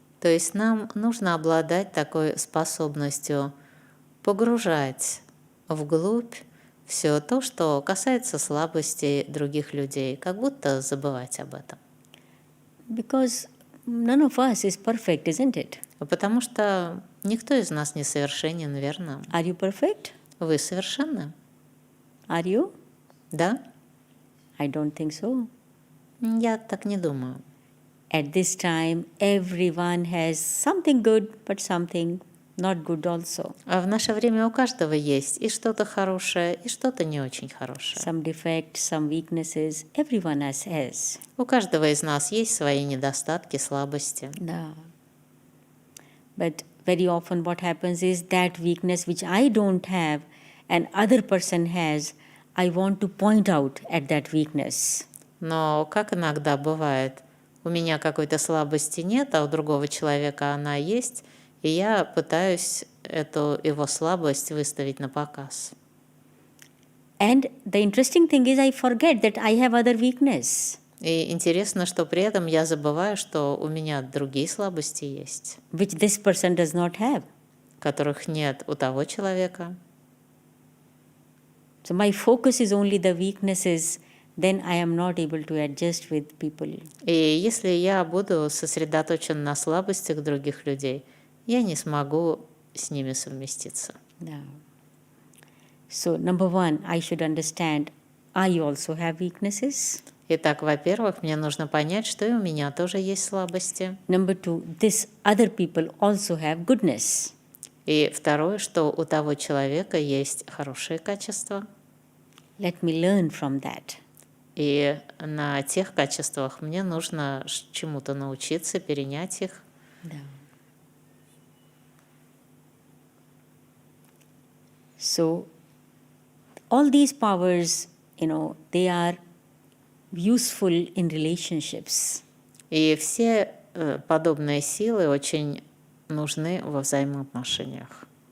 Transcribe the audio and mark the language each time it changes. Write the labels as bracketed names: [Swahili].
[Russian] То есть нам нужно обладать такой способностью погружать вглубь все то, что касается слабостей других людей, как будто забывать об этом. [English] Because none of us is perfect, isn't it? [Russian] Потому что никто из нас не совершенен, верно? [English] Are you perfect? [Russian] Вы совершенны? [English] Are you? [Russian] Да? [English] I don't think so. [Russian] Я так не думаю. [English] At this time, everyone has something good, but something not good also. [Russian] А в наше время у каждого есть и что-то хорошее, и что-то не очень хорошее. [English] Some defects, some weaknesses, everyone has. [Russian] У каждого из нас есть свои недостатки, слабости. Да. [English] But very often what happens is that weakness which I don't have and other person has, I want to point out at that weakness. [Russian] Но, как иногда бывает, у меня какой-то слабости нет, а у другого человека она есть, и я пытаюсь эту его слабость выставить на показ. [English] And the interesting thing is I forget that I have other weakness, [Russian] И интересно, что при этом я забываю, что у меня другие слабости есть, [English] which this person does not have. [Russian] которых нет у того человека. [English] So my focus is only the weaknesses, then I am not able to adjust with people. [Russian] И если я буду сосредоточен на слабостях других людей, я не смогу с ними совместиться. [English] No. So number one, I should understand I also have weaknesses. [Russian] Итак, во-первых, мне нужно понять, что и у меня тоже есть слабости. [English] Number two, this other people also have goodness. [Russian] И второе, что у того человека есть хорошие качества. [English] Let me learn from that. [Russian] И на тех качествах мне нужно чему-то научиться, перенять их. [English] No. So all these powers, they are useful in relationships. [Russian] И все подобные силы очень нужны во взаимоотношениях.